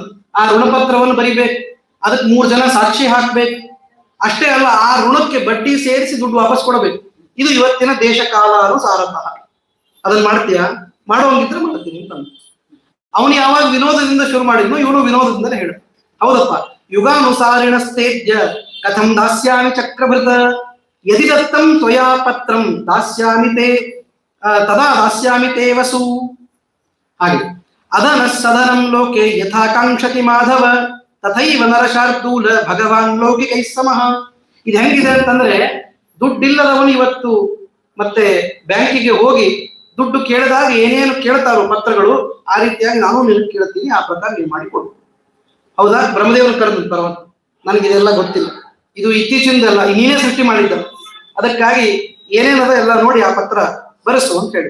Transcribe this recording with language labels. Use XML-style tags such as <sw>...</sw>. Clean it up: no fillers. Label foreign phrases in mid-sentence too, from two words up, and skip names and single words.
<kn>ಆ ಋಣಪತ್ರವನ್ನು ಬರಿಬೇಕು, ಅದಕ್ಕೆ 3 ಜನ ಸಾಕ್ಷಿ ಹಾಕ್ಬೇಕು. ಅಷ್ಟೇ ಅಲ್ಲ, ಆ ಋಣಕ್ಕೆ ಬಡ್ಡಿ ಸೇರಿಸಿ ದುಡ್ಡು ವಾಪಸ್ ಕೊಡಬೇಕು. ಇದು ಇವತ್ತಿನ ದೇಶ ಕಾಲಾನುಸಾರತಃ. ಅದನ್ನ ಮಾಡ್ತೀಯಾ? ಮಾಡೋಂಗಿದ್ರೆ ಮಾಡ್ತೀನಿ ಅಂತ. ಅವನು ಯಾವಾಗ ವಿನೋದದಿಂದ ಶುರು ಮಾಡಿದ್ನೋ ಇವನು ವಿನೋದದಿಂದಲೇ ಹೇಳು.</kn> <sa>ಹೌದಪ್ಪ, ಯುಗಾನುಸಾರಿಣಸ್ತೇಜ್ಯ ಕಥಂ ದಾಸ್ಯಾಮಿ ಚಕ್ರಭೃತ ಯದಿ ದತ್ತಂ ತ್ವಯಾ ಪತ್ರಂ ದಾಸ್ಯಾಮಿ ತೇ ತದಾ ದಾಸ್ಯಾಮಿ ತೇ ವಸು. ಹಾಗೆ ಅದನ ಸದನಂ ಲೋಕೆ ಯಥಾ ಕಾಂಕ್ಷತಿ ಮಾಧವ ತಥೈವ ನರಶಾರ್ದೂಲ ಭಗವಾನ್ ಲೌಕಿಕೈ ಸಮಃ.</sa> <kn>ಇದು ಹೆಂಗಿದೆ ಅಂತಂದ್ರೆ, ದುಡ್ಡಿಲ್ಲದವನು ಇವತ್ತು ಮತ್ತೆ ಬ್ಯಾಂಕಿಗೆ ಹೋಗಿ ದುಡ್ಡು ಕೇಳಿದಾಗ ಏನೇನು ಕೇಳ್ತಾರೋ ಪತ್ರಗಳು, ಆ ರೀತಿಯಾಗಿ ನಾನು ನಿನ್ನ ಕೇಳ್ತೀನಿ, ಆ ಪ್ರಕಾರ ನೀವು ಮಾಡಿಕೊಡು. ಹೌದಾ? ಬ್ರಹ್ಮದೇವರು ಕರೆದು ಪರವಂತ, ನನಗಿದೆಲ್ಲ ಗೊತ್ತಿಲ್ಲ, ಇದು ಇತ್ತೀಚಿಂದಲ್ಲ, ನೀನೇ ಸೃಷ್ಟಿ ಮಾಡಿದ್ದ, ಅದಕ್ಕಾಗಿ ಏನೇನದ ಎಲ್ಲ ನೋಡಿ ಆ ಪತ್ರ ಬರೆಸು ಅಂತ ಹೇಳಿ.</kn>